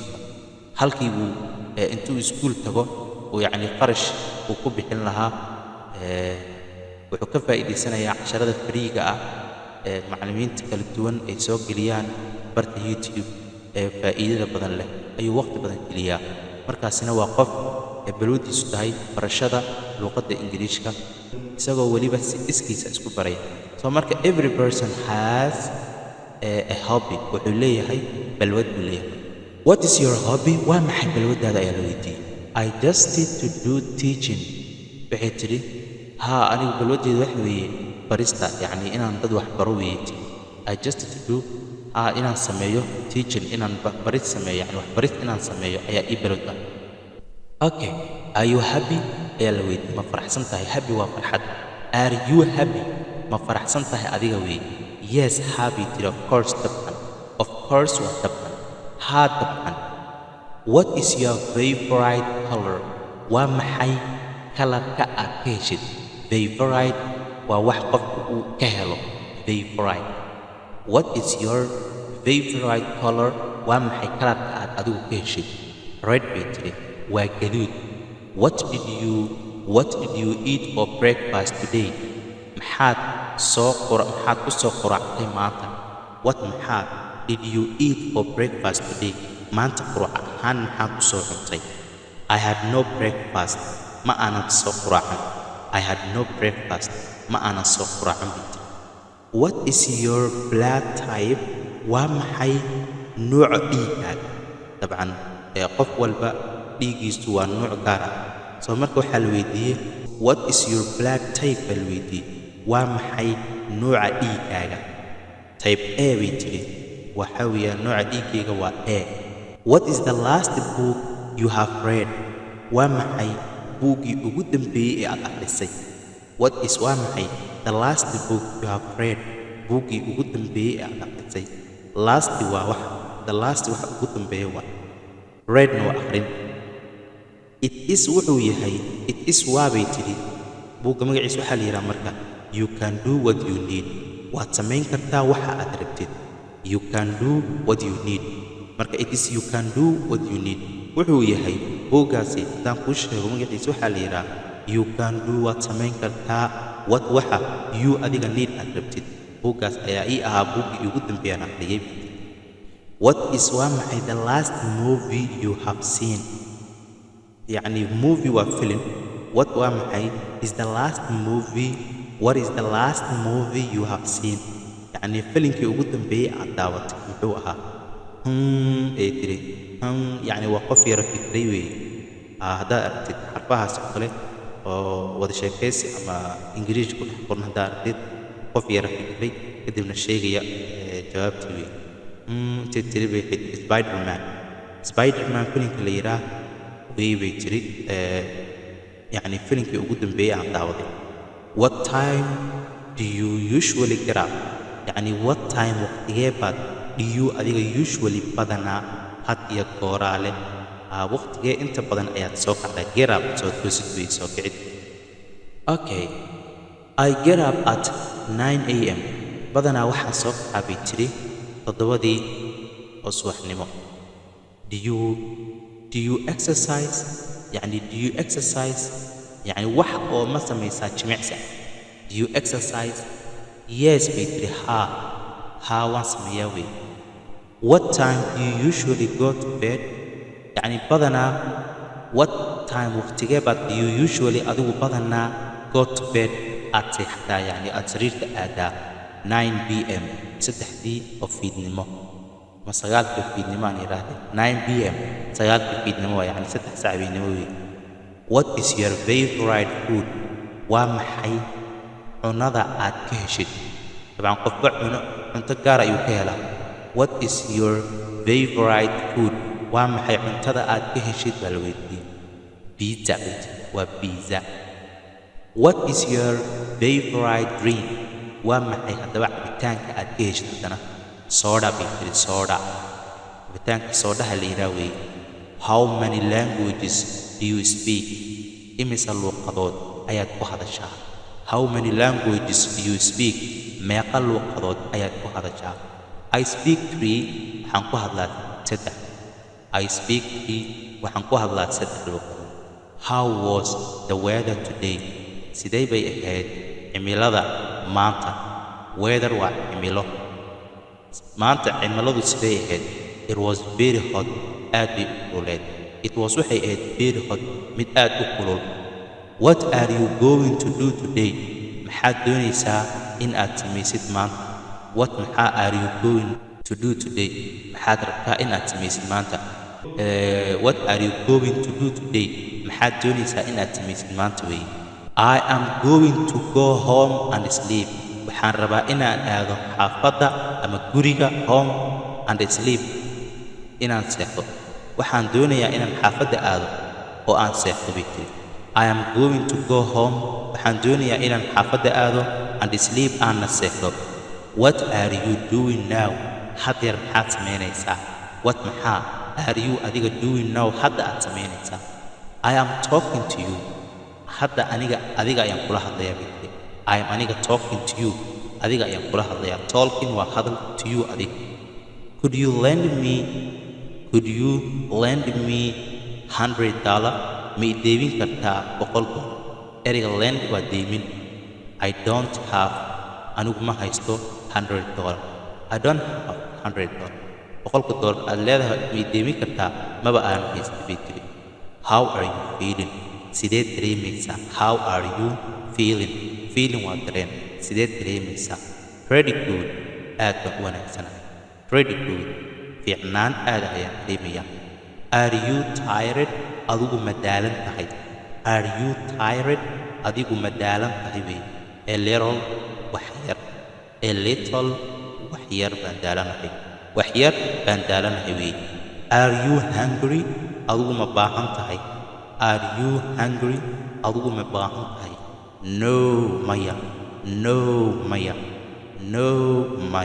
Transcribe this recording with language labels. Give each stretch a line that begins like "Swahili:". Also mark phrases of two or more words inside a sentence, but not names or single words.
Somali: halkii uu intuu iskuul tago uu yacni qarash uu ku bixin lahaa wuxuu ka faa'iidaysanayaa casharada fariiga ah ee macallimiinta kala duwan ay soo geliyaan barta YouTube ee faa'iidada badan leh ayuu waqti badan geliyaa. markaasina waa qof balwadiisu tahay barashada luqadda ingiriishka isagoo weliba si iskiisa isku baraya. soo marka
English: every person has a hobby.
Somali: wuxuu leeyahay balwad buu leeyahay.
English: What is your hobby?
Somali: waa maxay balwadaada ayaa la weydiiyey.
English: I just need to do teaching.
Somali: waxay tidhi haa anigu balwadeedu wax weeye barista, yacni inaan dad wax baro weeye.
English: I just need to do
Somali: inaan sameeyo teaching, inaan barid sameeyo, yacni wax barid inaan sameeyo ayaa ii balwad ah.
English: Okay, are you happy?
Somali: ayaa la weydiiyey. ma faraxsan tahay? happy waa farxad.
English: Are you happy?
Somali: ma faraxsan tahay adiga weeye.
English: Yes, happy tiri. Of course dabcan. Of course
Somali: waa dabcan. haa dabcan.
English: What is your favorite color?
Somali: waa maxay kalarka aad ka heshid? Favorite waa wax qofku uu ka helo.
English: Favorite. What is your favorite color?
Somali: waa maxay kalarka aad adigu ka heshid? Red bay tiri. waa gaduud.
English: What did you eat for breakfast today?
Somali: maxaad ku soo quraacday maanta?
English: What maxaa did you eat for breakfast today?
Somali: maanta quraac ahaan maxaad ku soo cuntay?
English: I had no breakfast.
Somali: ma aanan soo quraacan.
English: I had no breakfast.
Somali: ma aanan soo quraacan bita.
English: What is your blood type?
Somali: waa maxay nooca dhiigaaga? dabcan qof walba dhiigiisu waa nooc gaar ah. soo marka waxaa la weydiiyey
English: what is your blood type
Somali: baa la weydiiyey. waa maxay nooca dhiigaaga?
English: type A
Somali: bay tiri. waxaa weeyaan nooca dhiigayga waa A.
English: What is the last book you have read?
Somali: waa maxay buuggii ugu dambeeyey ee aad akhrisay?
English: What is
Somali: waa maxay
English: the last book you have read?
Somali: buuggii ugu dambeeyey ee aad akhrisay. Last waa wax,
English: the last
Somali: wax ugu dambeeya waa. Readna waa akhrin.
English: It is
Somali: wuxuu yahay.
English: It is
Somali: waa bay tiri. buugga magaciisa waxaa la yidhaha marka
English: you can do what you need.
Somali: waad samayn kartaa waxa aad rabtid.
English: You can do what you need. marka it is you can do what you need.
Somali: wuxuu yahay buuggaasi haddaan kuu sheego magaciisa waxaa la yidhaha
English: you can do
Somali: waad samayn kartaa what waxa you adiga need aad rabtid. buuggaas ayaa ii ahaa buuggii ugu dambeeyaan akhriyey.
English: What is
Somali: waa maxay
English: the last movie you have seen? yacni movie
Somali: waa film.
English: What
Somali: waa maxay
English: is the last movie? What is the last movie you have seen?
Somali: yacni filimkii ugu dambeeyey aad daawatay muxuu ahaa? ay tiri. yacni waa qof yara fikray weeye. haddaad aragtid xarfahaas oo kale oo wada sheekaysi ama ingiriish ku dhex qoran haddaad aragtid qof yara fikray kadibna sheegaya jawaabtii weeye. intay tiri bay Spiderman filimka la yidhaah way bay tiri. yacni filimkii ugu dambeeyey aan daawaday.
English: What time do you usually get up?
Somali: yacni
English: what time
Somali: waqtigee baad
English: do you
Somali: adiga usually badanaa had iyo gooraale waqtigee inta badan ayaad soo kacdaa?
English: Get up
Somali: soo toosid way soo kicid.
English: Okay, I get up at 9 a.m.
Somali: badanaa waxaan soo kacaa bay tiri 7 oo subaxnimo.
English: do you exercise
Somali: يعني
English: do you exercise
Somali: يعني wax oo ma samaysaa jimicsi
English: do you exercise yes
Somali: bay tiri haa waan sameeyaa wey
English: what time do you usually go to bed
Somali: يعني badanaa
English: what time
Somali: waqtigee baad
English: do you usually
Somali: adigu badanaa
English: go to bed
Somali: aad seexdaa yani aad sariirta aadaa 9 p.m. 3 oo fiidnimo ma 9 fiidnimo aan yiraahdo 9 p.m. 9 fiidnimo waa yani 3 saac fiidnimo wey
English: what is your favorite food
Somali: waa maxay cunada aad ka heshid طبعا qofba cunto gaar ayuu ka helaa
English: what is your favorite food
Somali: waa maxay cuntada aad ka heshid baa la weydiiyey pizza waa pizza
English: what is your favorite drink
Somali: waa maxay haddaba cabitaanka aad ka heshid haddana soda bay tiri soda cabitaanka sodaha la yidhaha wey
English: how many languages do you speak
Somali: imisa luuqadood ayaad ku hadashaa
English: how many languages do you speak
Somali: meeqa luuqadood ayaad ku hadashaa
English: I speak 3
Somali: waxaan ku hadlaa 3
English: I speak 3
Somali: waxaan ku hadlaa 3 luuqadood
English: how was the weather today
Somali: sidee bay ahayd cimilada maanta weather waa cimilo maanta cimiladu sidee ahayd
English: it was very hot
Somali: aad bay u kululeed
English: it was
Somali: waxay ahayd
English: very hot
Somali: mid aad u kulul
English: what are you going to do today
Somali: maxaad doonaysaa in aad samaysid maanta what maxaa
English: are you going to do today
Somali: maxaad rabtaa in aad samaysid maanta
English: what are you going to do today
Somali: maxaad doonaysaa in aad samaysid maanta wey
English: I am going to go home and sleep
Somali: waxaan rabaa inaan aado xaafadda ama guriga
English: home and sleep
Somali: inaan seexdo waxaan doonayaa inaan xaafadda aado oo aan seexdo bay tiri
English: I am going to go home
Somali: waxaan doonayaa inaan xaafadda aado
English: and sleep
Somali: aanna seexdo
English: what are you doing now
Somali: haddeer maxaad samaynaysaa what maxaa
English: are you
Somali: adiga
English: doing now
Somali: hadda aad samaynaysaa
English: I am talking to you
Somali: hadda adiga ayaan kula hadlayaa bay tiri
English: I am
Somali: aniga
English: talking to you
Somali: adiga ayaan kula hadlayaa talking waa hadal
English: to you
Somali: adiga
English: could you lend me
Somali: $100 ma i deebin kartaa $100 ereyga lend waa deemin
English: I don't have
Somali: anigu ma haysto $100
English: I don't have $100
Somali: $100 aad leedahay ma i deebin kartaa maba aan haysta bay tiri
English: how are you feeling
Somali: sidee dareemaysaa
English: how are you feeling
Somali: waa dareen sidee dareemaysaa
English: pretty good
Somali: aad baan u wanaagsanahay
English: pretty good
Somali: fiicnaan aad ayaan dareemayaa
English: are you tired
Somali: adigu ma daalan tahay
English: are you tired
Somali: adigu ma daalan tahay wey
English: a little
Somali: wax yar baan daalanahay wax yar baan daalanahay wey
English: are you hungry
Somali: adigu ma baahan tahay
English: are you hungry
Somali: adigu ma baahan tahay no maya